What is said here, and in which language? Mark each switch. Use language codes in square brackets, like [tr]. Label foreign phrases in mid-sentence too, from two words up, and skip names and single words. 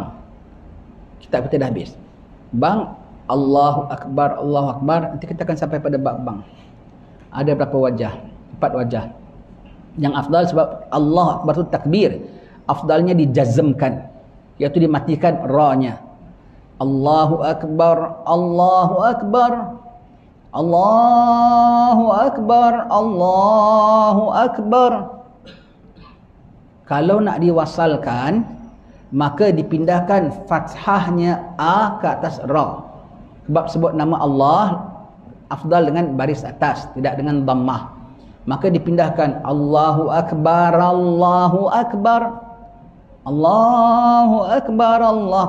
[ms] Kitab kita dah habis. [ar] Bang, Allahu Akbar, Allahu Akbar. [ms] Nanti kita akan sampai pada bab bang. Ada berapa wajah? 4 wajah. Yang afdal sebab [ar] Allahu Akbar [ms] itu takbir. Afdalnya dijazmkan, iaitu dimatikan ra-nya. [ar] Allahu Akbar, Allahu Akbar, Allahu Akbar, Allahu Akbar. [ms] Kalau nak diwasalkan, maka dipindahkan fathahnya A ke atas Ra. Sebab sebut nama Allah afdal dengan baris atas, tidak dengan dhammah. Maka dipindahkan [ar] Allahu Akbar, Allahu Akbar, Allahu Akbar, Allah.